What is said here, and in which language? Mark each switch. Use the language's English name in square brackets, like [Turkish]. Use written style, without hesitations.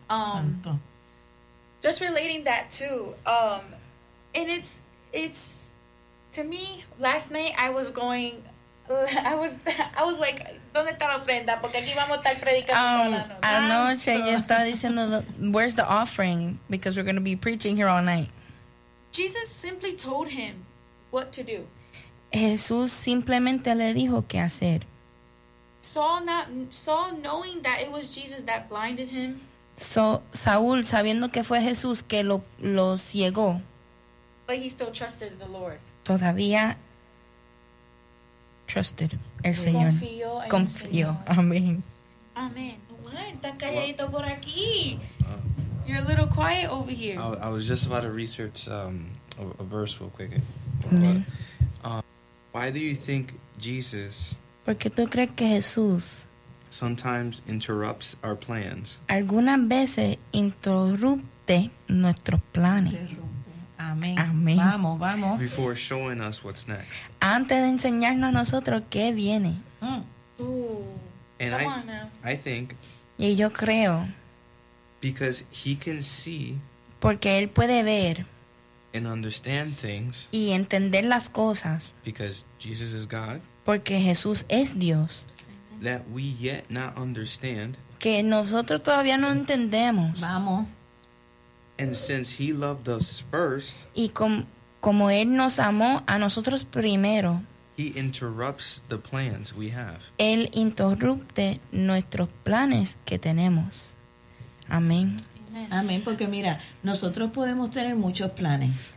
[Spanish] Santo. [English] Just relating that too. And it's to me, last night I was like, [Spanish] ¿dónde está la ofrenda? Porque aquí vamos a estar predicando toda la noche. Anoche yo estaba diciendo, [English] where's the offering? Because we're going to be preaching here all night. Jesus simply told him what to do. [Spanish] Jesús simplemente le dijo qué hacer. [English] Saul knowing that it was Jesus that blinded him. [Spanish] Saul sabiendo que fue Jesús que lo ciegó. [English] But he still trusted the Lord. [Spanish] Todavía trusted el Señor. Confío. Amén. Amén. Está calladito por aquí. [English] You're a little quiet over here. I was just about to research a verse real quick. Amen. Why do you think Jesus? [Spanish] Porque tú crees que Jesús. [English] Sometimes interrupts our plans. [Spanish] Algunas veces interrumpe nuestros planes. Amén. Vamos. [English] Before showing us what's next. [Spanish] Antes de enseñarnos a nosotros qué viene. [English] Ooh. And I think. [Spanish] Y yo creo. [English] Because he can see. [Spanish] Porque él puede ver. [English] And understand things. [Spanish] Y entender las cosas. [English] Because Jesus is God. [Spanish] Porque Jesús es Dios. [English] That we yet not understand. [Spanish] Que nosotros todavía no entendemos. Vamos. [English] And since he loved us first, [Spanish] y como él nos amó a nosotros primero, [English] he interrupts the plans we have. [Spanish] Él interrumpe nuestros planes que tenemos. Amén. Amén. Porque mira, nosotros podemos tener muchos planes.